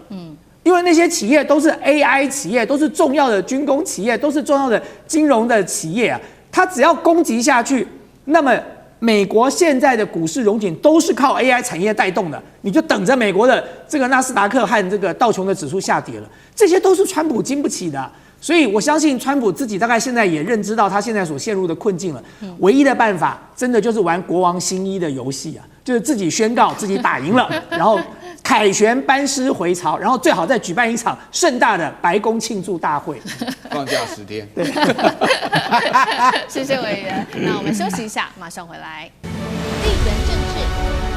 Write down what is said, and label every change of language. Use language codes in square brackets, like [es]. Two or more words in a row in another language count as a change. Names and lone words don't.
[zh] 因為那些企業都是 AI 企業，都是重要的軍工企業，都是重要的金融的企業啊，它只要攻擊下去，那麼美國現在的股市榮景都是靠 AI 產業帶動的，你就等着美國的這個納斯達克和這個道瓊的指數下跌了，這些都是川普經不起的。所以我相信川普自己大概現在也認知到他現在所陷入的困境了，唯一的辦法真的就是玩國王新衣的遊戲啊，就是自己宣告自己打贏了，然後凱旋班師回朝，然後最好再舉辦一場盛大的白宮慶祝大會，放假10天。對，謝謝委員。那我們休息一下，馬上回來。地緣政治。